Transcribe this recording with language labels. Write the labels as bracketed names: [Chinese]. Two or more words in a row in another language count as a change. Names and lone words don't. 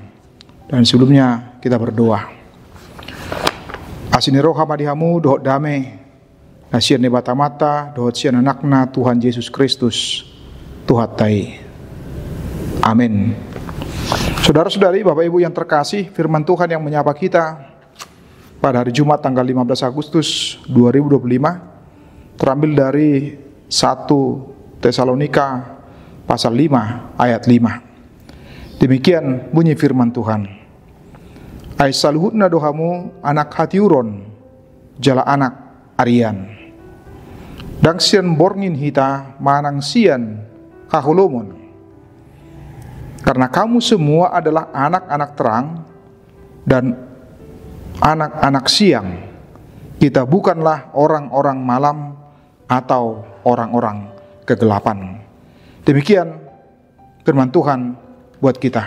[Indonesian] Dan sebelumnya kita berdoa. [Batak Toba] Asini roh hamadihamu dohot dame, nasian nebata mata, dohot sian anakna Tuhan Yesus Kristus, Tuhan tai. Amin. [Indonesian] Saudara-saudari, Bapak Ibu yang terkasih, firman Tuhan yang menyapa kita pada hari Jumat tanggal 15 Agustus 2025 terambil dari 1 Tesalonika pasal 5 ayat 5. Demikian bunyi firman Tuhan. [Batak Toba] Ai saluhutna dohamu anak hatiuron jala anak Arian. Dang sian borngin hita manang sian kahulomon. [Indonesian] Karena kamu semua adalah anak-anak terang dan anak-anak siang, kita bukanlah orang-orang malam atau orang-orang kegelapan. Demikian firman Tuhan buat kita.